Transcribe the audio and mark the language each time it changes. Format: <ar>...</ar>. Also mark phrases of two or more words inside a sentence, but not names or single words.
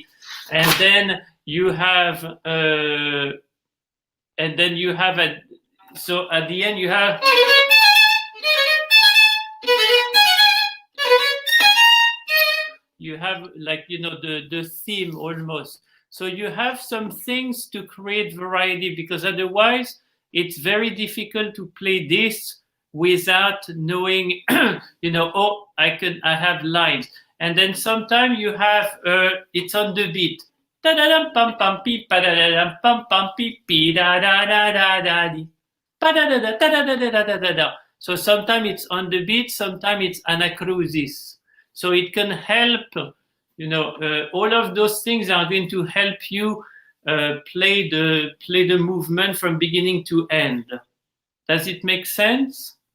<en>And then you have so at the end you have like, you know, the theme almost. So you have some things to create variety, because otherwise it's very difficult to play this without knowing, you know, oh, I have lines. And then sometimes you have, it's on the beat. Ta-da-dum, pam, pam, pee, pa-da-da-dum, pam, pam, pee, pee, da-da-da-da-da-dee. Pa-da-da-da, ta-da-da-da-da-da-da. So sometimes it's on the beat, sometimes it's anacrusis. So it can help, you know, all of those things are going to help you play the movement from beginning to end. Does it make sense?</en>